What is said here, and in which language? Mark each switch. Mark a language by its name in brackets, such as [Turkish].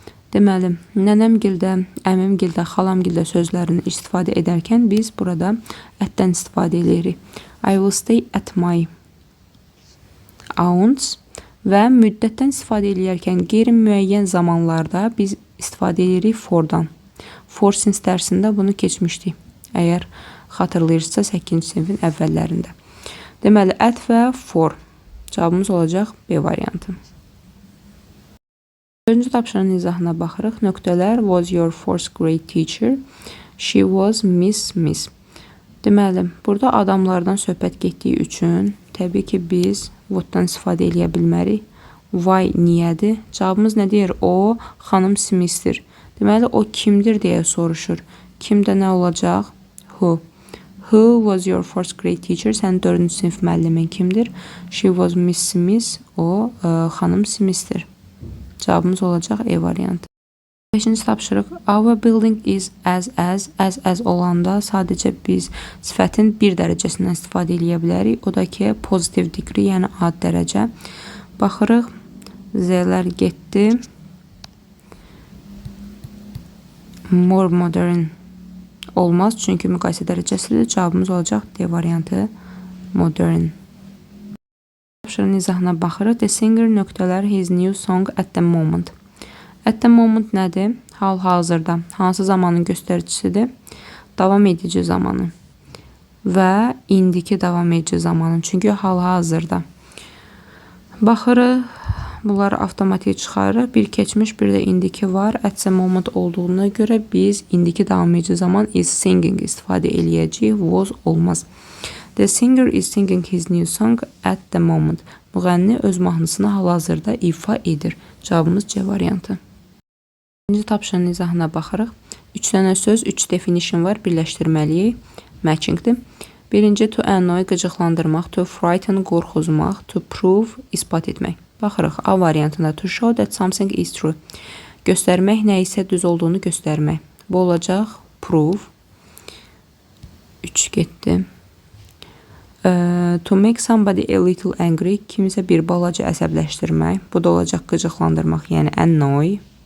[Azerbaijani] Deməli, nənəmgildə, əmimgildə, xalamgildə sözlərini istifadə edərkən biz burada ətdən istifadə edirik. [English] I will stay at my aunt's [Azerbaijani] Və müddətdən istifadə edərkən qeyri-müəyyən zamanlarda biz istifadə edirik fordan. For since dərsində bunu keçmişdik. Əgər xatırlayırsınızsa 8-ci sinifin əvvəllərində. Deməli, at və for. Cavabımız olacaq B variantı. 4-cü tapşırığın izahına baxırıq. [English] Nöqtələr was your first grade teacher. She was Miss. [Azerbaijani] Deməli, burada adamlardan söhbət getdiyi üçün təbii ki, biz what'dan istifadə edə bilmərik. Why niyədir? Cavabımız nə deyir? O, xanım Smith'dir. Deməli, o kimdir deyə soruşur. Kimdə nə olacaq? Who. [English] Who was your first grade teacher? [Azerbaijani] Sənin 4-cü sinif müəllimin kimdir? [English] She was Miss Smith. [Azerbaijani] O, xanım Smith'dir. Cavabımız olacaq E variantı. 5-ci tapşırıq. [English] Our building is as [Azerbaijani] olanda sadəcə biz sifətin bir dərəcəsindən istifadə edə bilərik. O da ki, positive degree, yəni ad dərəcə. Baxırıq, Z-lər getdi. More modern olmaz, çünki müqayisə dərəcəsidir. Cavabımız olacaq D variantı, modern. Tapşırığın izahına baxırıq. [English] The singer nöqtələr his new song at the moment. At the moment [Azerbaijani] nədir? Hal-hazırda. Hansı zamanın göstəricisidir? Davam edici zamanı. Və indiki davam edici zamanı. Çünki hal-hazırda. Baxırıq. Bunları avtomatik çıxarırıq. Bir keçmiş, bir də indiki var. At the moment olduğuna görə biz indiki davam edici zaman [English] is singing [Azerbaijani] istifadə eləyəcəyik. Was olmaz. [English] The singer is singing his new song at the moment. [Azerbaijani] Müğənni öz mahnısını hal-hazırda ifa edir. Cavabımız C variantı. 2-ci tapşırığın izahına baxırıq. 3 dənə söz, 3 definition var. Birləşdirməliyik. Matchingdir. Birinci, [English] to annoy, [Azerbaijani] qıcıqlandırmaq. [English] To frighten, [Azerbaijani] qorxuzmaq. [English] To prove, [Azerbaijani] ispat etmək. Baxırıq. A variantında [English] to show that something is true. [Azerbaijani] Göstərmək, nə isə düz olduğunu göstərmək. Bu olacaq prove. 3 getdi. [English] To make somebody a little angry. [Azerbaijani] Kimisə bir balaca əsəbləşdirmək. Bu da olacaq qıcıqlandırmaq, yəni annoy.